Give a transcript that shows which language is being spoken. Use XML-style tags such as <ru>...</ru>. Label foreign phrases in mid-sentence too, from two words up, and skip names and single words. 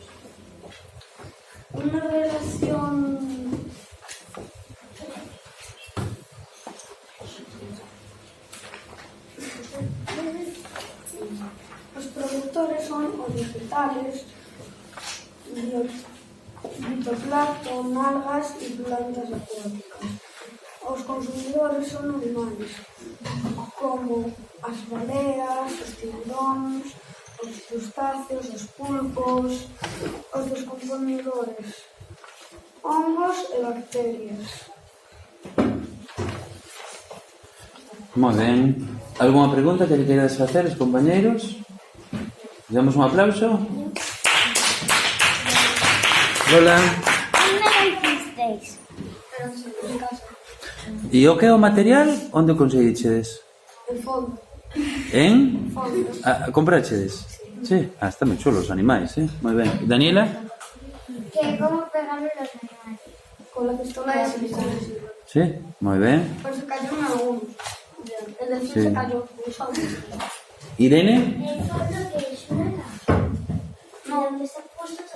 <es>Una relación los productores son os vegetales, fitoplancton, algas y plantas acuáticas.</es> <gl>Os consumidores son animales, como as baleas, os tiburóns, os crustáceos, os pulpos. Os descomponedores, hongos e bacterias. Moi ben. Alguna pregunta que queredes facer, os compañeiros? Damos un aplauso. Lola.</gl> <es>¿Dónde lo hicisteis? En casa.</es> <gl>E o que é o material? Onde o conseguichedes?</gl> <es>En fondo. En? Fondo.</es> <gl>Comprachedes? Sí. Está moi chulo os animais, Moi ben. Daniela?</gl> <es>¿Cómo pegarle los animales? Con la pistola de silicona.</es> <gl>Sí, moi ben.</gl> <es>Pero se cayeron algunos. El delfín Sí. se cayó. Irene? ¿El fondo que es una caja? No. ¿Dónde está puesto todo?</es>